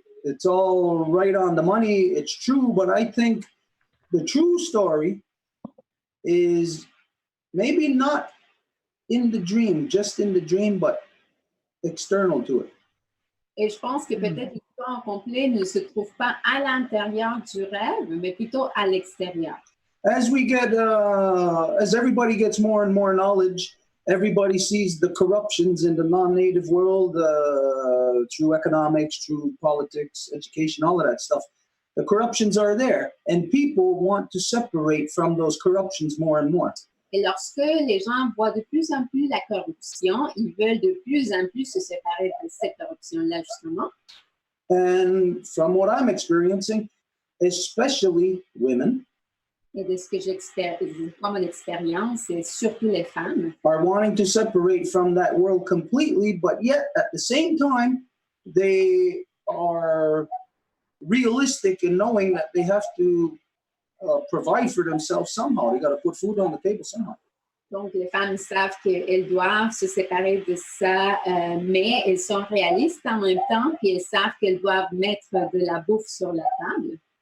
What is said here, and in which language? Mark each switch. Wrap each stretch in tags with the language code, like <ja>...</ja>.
<en>It's all right on the money. It's true, but I think the true story is maybe not in the dream, just in the dream, but external to it.</en> <fr>Et je pense que peut-être l'histoire en complet ne se trouve pas à l'intérieur du rêve, mais plutôt à l'extérieur.</fr> <en>As everybody gets more and more knowledge, everybody sees the corruptions in the non-native world through economics, through politics, education, all of that stuff. The corruptions are there, and people want to separate from those corruptions more and more.</en> <fr>Et lorsque les gens voient de plus en plus la corruption, ils veulent de plus en plus se séparer de cette corruption-là, justement.</fr> <en>And from what I'm experiencing, especially women,</en> <fr>et de ce que j'expérience, comme mon expérience, c'est surtout les femmes,</fr> <en>are wanting to separate from that world completely, but yet at the same time, they are realistic in knowing that they have to provide for themselves somehow. They got to put food on the table somehow.</en> <fr>Donc, les femmes savent qu'elles doivent se séparer de ça, mais elles sont réalistes en même temps, puis elles savent qu'elles doivent mettre de la bouffe sur la table.</fr>